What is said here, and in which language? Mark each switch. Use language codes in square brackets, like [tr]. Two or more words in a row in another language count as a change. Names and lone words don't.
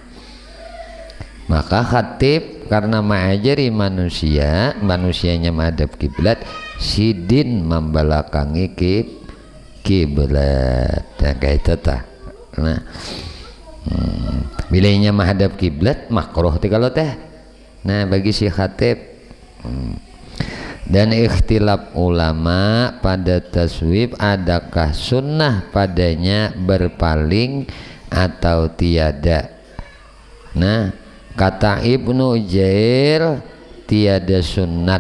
[bjn] Maka khatib karena mengajari manusia, manusianya menghadap kiblat, sidin membelakangi kiblat. Nah, kayak itu tah. Nah, bilanya menghadap kiblat makruh teh kalau teh. [id] Nah, bagi si khatib. Dan ikhtilaf ulama pada taswib, adakah sunnah padanya berpaling atau tiada. Nah kata Ibnu Ujail tiada sunnat.